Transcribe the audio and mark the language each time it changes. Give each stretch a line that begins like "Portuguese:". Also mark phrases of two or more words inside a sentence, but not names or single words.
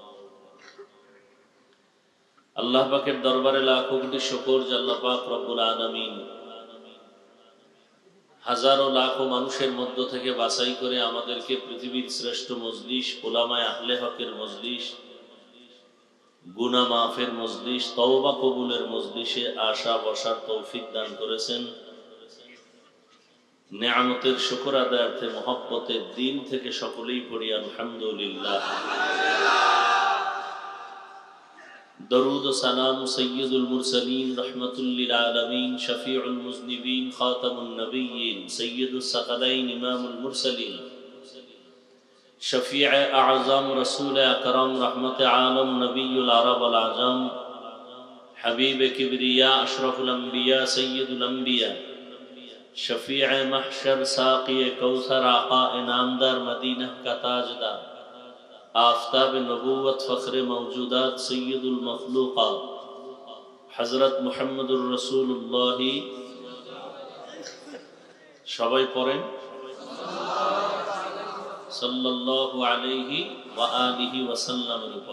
Bangla: আল্লাহ পাকের দরবারে লাখো কোটি শুকর যে আল্লাহ পাক
Arabic: رب العالمين
Bangla: হাজারো লাখো মানুষের মধ্য থেকে বাছাই করে আমাদেরকে পৃথিবীর শ্রেষ্ঠ মজলিস, উলামায়ে আহলে হকের মজলিস, গুনাহ মাফের মজলিস, তওবা কবুলের মজলিসে আসা বসার তৌফিক দান করেছেন। নেয়ামতের শুকর আদায়ার্থে মহব্বতের দিন থেকে সকলেই পড়ি আলহামদুলিল্লাহ।
Urdu: درود و سلام سید المرسلین رحمت للعالمین شفیع المذنبین خاتم النبیین سید الثقلین امام المرسلین شفیع اعظم رسول اکرم رحمت عالم نبی العرب والعجم حبیب کبریا اشرف الانبیاء سید الانبیاء شفیع محشر ساقی کوثر آقا انعامدار مدینہ کا تاجدار آفتاب نبوت فخر موجودات سید المخلوقات
Bangla: হযরত মুহাম্মদুর রাসূলুল্লাহ, সবাই পড়েন
Arabic: صلى الله عليه وعلى آله
Bangla: ওয়াসাল্লামের উপর।